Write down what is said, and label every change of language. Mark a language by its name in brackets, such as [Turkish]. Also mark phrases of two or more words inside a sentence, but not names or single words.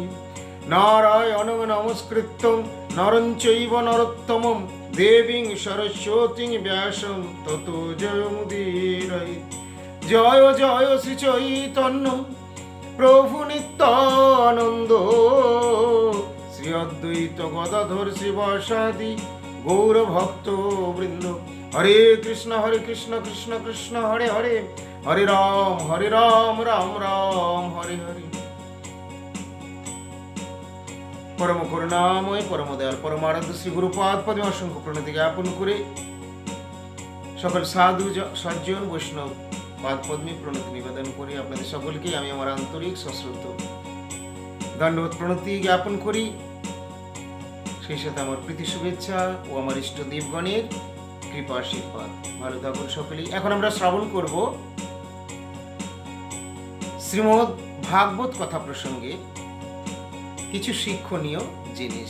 [Sanskrit] नारायणं नमस्कृत्य नरं चैव नरोत्तमं देवीं सरस्वतीं व्यासं ततो जयमुदीरयेत्। जय जय श्री चैतन्य प्रभु नित्यानंद श्री अद्वैत गदाधर शिवासादि गौर भक्त वृंद। हरे कृष्ण कृष्ण कृष्ण हरे हरे हरे राम राम राम हरे हरे। [Bangla] পরম করুণাময় পরম দয়াল পরমানন্দ শ্রী গুরুপাদ পদ্মে অসংখ্য প্রণতি জ্ঞাপন করে সকল সাধু সজ্জন বৈষ্ণব পাদ পদ্মে প্রণতি নিবেদন করি আপনাদের সকলকে আমি আমার আন্তরিক সশ্রদ্ধ দণ্ডবত প্রণতি জ্ঞাপন করি। সেই সাথে আমার প্রীতি শুভেচ্ছা ও আমার ইষ্ট দেবগণের কৃপা আশীর্বাদ। ভালো থাকুন সকলেই। এখন আমরা শ্রবণ করব শ্রীমদ্ ভাগবত কথা প্রসঙ্গে কিছু শিক্ষণীয় জিনিস।